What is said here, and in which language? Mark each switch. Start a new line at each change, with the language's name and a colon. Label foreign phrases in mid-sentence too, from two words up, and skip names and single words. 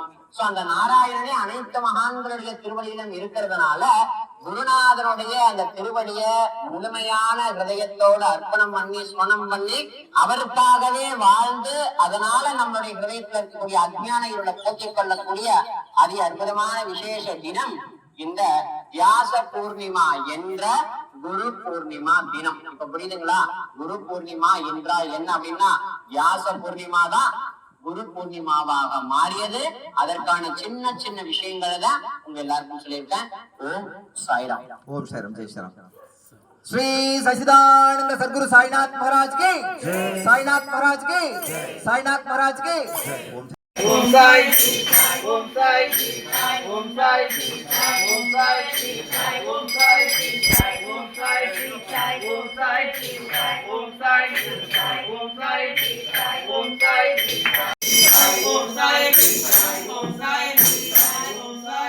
Tamil: சோ அந்த நாராயணனே அனைத்து மகான்களுடைய திருவடியிலும் இருக்கிறதுனால குருநாதனுடைய அந்த திருவடிய முழுமையான ஹிருதயத்தோடு அர்ப்பணம் பண்ணி ஸ்மரணம் பண்ணி அவருக்காகவே வாழ்ந்து அதனால நம்மளுடைய ஹிருதயத்தில் இருக்கக்கூடிய அஜ்ஞான இருளை போக்கிக் கொள்ளக்கூடிய அதி அற்புதமான விசேஷ தினம் இந்த வியாச பூர்ணிமா என்ற குரு பூர்ணிமா தினம். இப்ப புரியுதுங்களா? குரு பூர்ணிமா என்றால் என்ன அப்படின்னா வியாச பூர்ணிமா தான் குரு பூர்ணிமாவாக மாறியது. அதற்கான சின்ன சின்ன விஷயங்களை தான் உங்க எல்லாருக்கும் சொல்லியிருக்கேன். ஓம் சாய்ராம். ஓம் சாய்ராம். ஜெய் ஸ்ரீராம்.
Hindi: श्री सच्चिदानंद सद्गुरु साईनाथ महाराज की, साईनाथ महाराज की, साईनाथ महाराज की। ओम साई, ओम साई, ओम साई, ओम साई, ओम साई, ओम साई, ओम साई, ओम साई, ओम साई, ओम साई, ओम साई, ओम साई, ओम साई।